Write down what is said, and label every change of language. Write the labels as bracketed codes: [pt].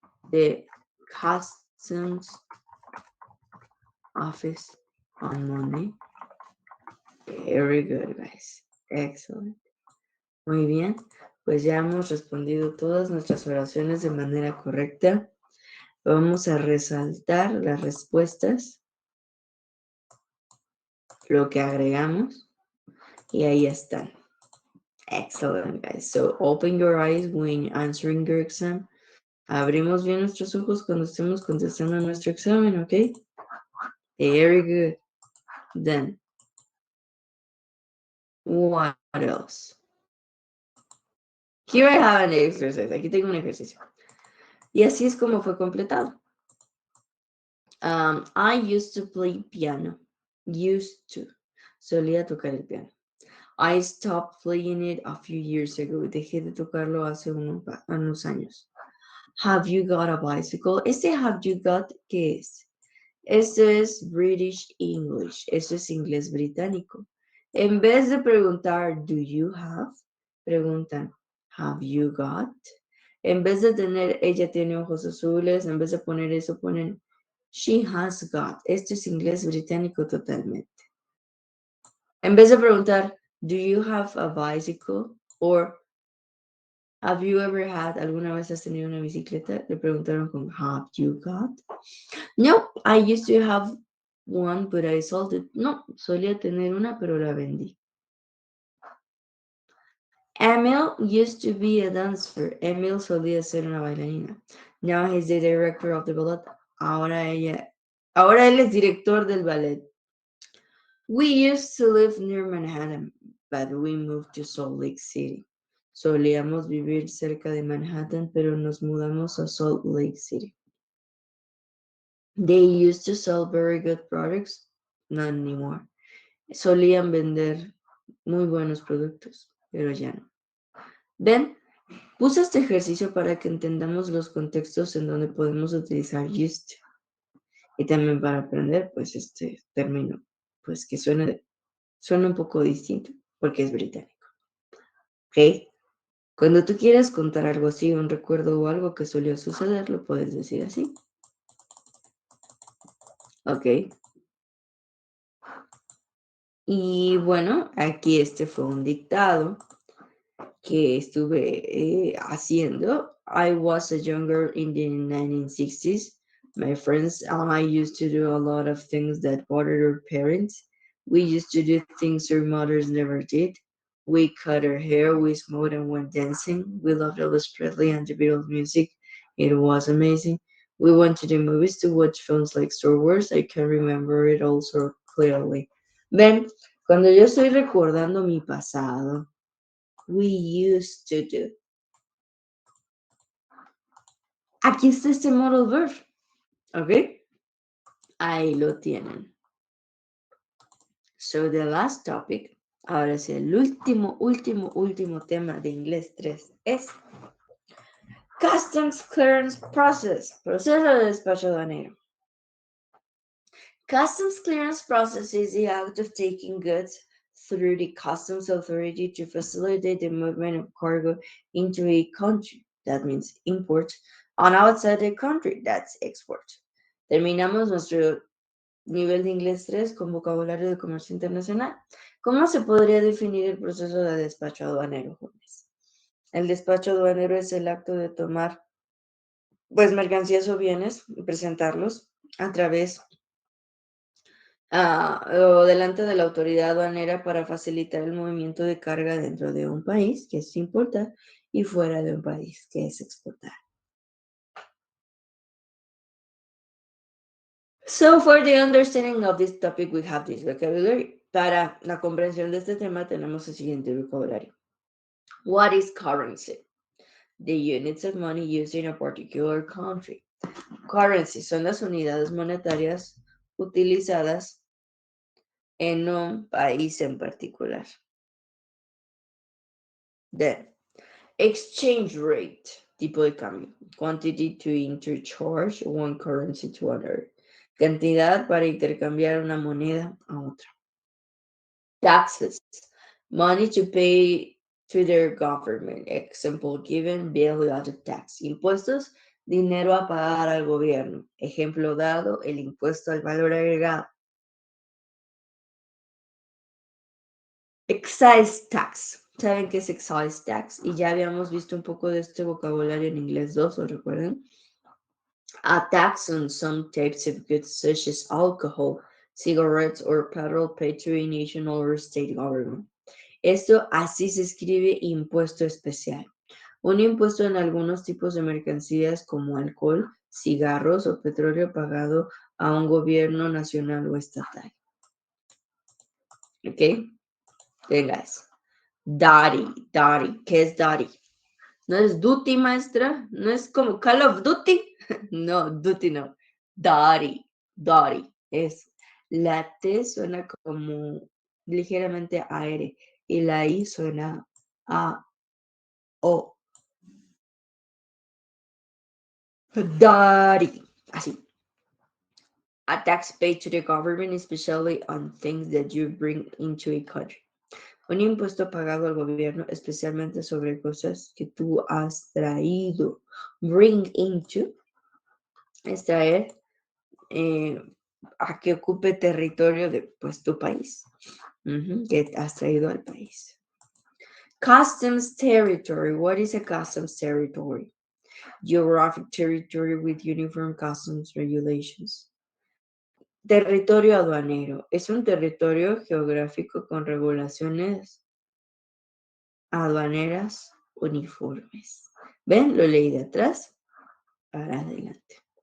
[en] The customs office on Monday. Very good, guys. Excellent. [es] Muy bien. Pues ya hemos respondido todas nuestras oraciones de manera correcta. Vamos a resaltar las respuestas, lo que agregamos, y ahí están. [en] Excellent, guys. So open your eyes when answering your exam. [es] Abrimos bien nuestros ojos cuando estemos contestando nuestro examen, ¿ok? [en] Very good. Then, what else? Here I have an exercise. [es] Aquí tengo un ejercicio. Y así es como fue completado. [en] I used to play piano. Used to. [es] Solía tocar el piano. [en] I stopped playing it a few years ago. [es] Dejé de tocarlo hace unos años. [en] Have you got a bicycle? Have you got, [es] ¿qué es? Esto es British English, esto es inglés británico. En vez de preguntar, [en] do you have, [es] preguntan, [en] have you got? [es] En vez de tener, ella tiene ojos azules, en vez de poner eso, ponen, [en] she has got. [es] Esto es inglés británico totalmente. En vez de preguntar, [en] do you have a bicycle? Or, have you ever had, [es] ¿alguna vez has tenido una bicicleta? Le preguntaron con, [en] have you got? No, I used to have one, but I sold it. [es] No, solía tener una, pero la vendí. [en] Emil used to be a dancer. Emil [es] solía ser una bailarina. [en] Now he's the director of the ballet. [es] Ahora él es director del ballet. [en] We used to live near Manhattan, but we moved to Salt Lake City. [es] Solíamos vivir cerca de Manhattan, pero nos mudamos a Salt Lake City. [en] They used to sell very good products, not anymore. [es] Solían vender muy buenos productos, pero ya no. Ven, puse este ejercicio para que entendamos los contextos en donde podemos utilizar used to. Y también para aprender, pues, este término, pues, que suena un poco distinto, porque es británico. ¿Ok? Cuando tú quieras contar algo así, un recuerdo o algo que solía suceder, lo puedes decir así. ¿Ok? Y bueno, aquí este fue un dictado que estuve haciendo. [en] I was a younger in the 1960s. My friends and I used to do a lot of things that bothered our parents. We used to do things our mothers never did. We cut our hair, we smoked and went dancing. We loved Elvis Presley and the Beatles music. It was amazing. We went to the movies to watch films like Star Wars. I can remember it all so clearly. [es] Ven, cuando yo estoy recordando mi pasado, [en] we used to do. [es] Aquí está este modal verb, ¿ok? Ahí lo tienen. [en] So the last topic, [es] ahora sí, el último tema de inglés 3 es Customs Clearance Process, proceso de despacho aduanero. [en] Customs clearance process is the act of taking goods through the customs authority to facilitate the movement of cargo into a country, that means import, and outside the country, that's export. [es] Terminamos nuestro nivel de inglés 3 con vocabulario de comercio internacional. ¿Cómo se podría definir el proceso de despacho aduanero, jóvenes? El despacho aduanero es el acto de tomar pues mercancías o bienes y presentarlos a través o delante de la autoridad aduanera para facilitar el movimiento de carga dentro de un país, que es importar, y fuera de un país, que es exportar. [en] So, for the understanding of this topic, we have this vocabulary. [es] Para la comprensión de este tema, tenemos el siguiente vocabulario. [en] What is currency? The units of money used in a particular country. [es] Currency son las unidades monetarias utilizadas en un país en particular. [en] Then, exchange rate, [es] tipo de cambio. [en] Quantity to interchange one currency to another. [es] Cantidad para intercambiar una moneda a otra. [en] Taxes, money to pay to their government. Example given, value-added tax. [es] Impuestos, dinero a pagar al gobierno. Ejemplo dado, el impuesto al valor agregado. Excise tax. ¿Saben qué es excise tax? Y ya habíamos visto un poco de este vocabulario en inglés 2, ¿lo recuerdan? [en] A tax on some types of goods such as alcohol, cigarettes, or petrol paid to a national or state government. [es] Esto así se escribe impuesto especial. Un impuesto en algunos tipos de mercancías como alcohol, cigarros o petróleo pagado a un gobierno nacional o estatal. ¿Ok? Venga eso. Daddy. ¿Qué es daddy? No es duty, maestra. No es como Call of Duty. No, duty no. Daddy. Es. La T suena como ligeramente aire y la I suena a O. Daddy. Así. [en] A tax paid to the government, especially on things that you bring into a country. [es] Un impuesto pagado al gobierno, especialmente sobre cosas que tú has traído. Bring into es traer a que ocupe territorio de pues, tu país, que has traído al país. [en] Customs territory. What is a customs territory? Geographic territory with uniform customs regulations. [es] Territorio aduanero. Es un territorio geográfico con regulaciones aduaneras uniformes. ¿Ven? Lo leí de atrás para adelante.